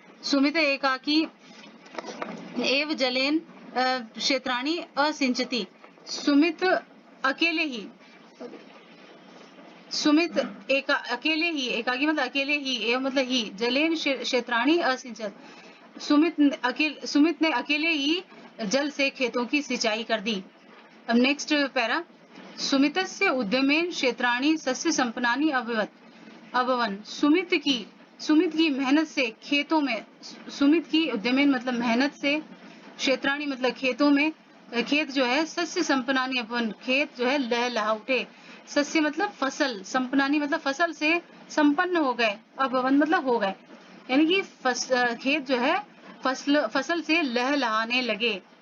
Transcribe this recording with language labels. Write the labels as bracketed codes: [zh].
[sa] सुमित एकाकी एव जलेन क्षेत्राणि असिंचति, [hi] सुमित अकेले ही, सुमित अकेले ही, एकाकी मतलब अकेले ही, एवं मतलब ही, [sa] जलेन क्षेत्राणि असिंचत। [hi] सुमित ने अकेले ही जल से खेतों की सिंचाई कर दी। अब नेक्स्ट पैरा, [sa] सुमितस्य उद्यमेन क्षेत्राणि सस्य संपन्नानि अभवन्। [hi] सुमित की मेहनत से खेतों में, सुमित की उद्यमेन मतलब मेहनत से, क्षेत्राणि मतलब खेतों में, खेत जो है सस्य संपन्नानि अभवन्, खेत जो है लहलहा उठे। सस्य मतलब फसल, संपन्नानि मतलब फसल से संपन्न हो गए, अभवन् मतलब हो गए, यानी कि खेत जो है फसल से लहलहाने लगे।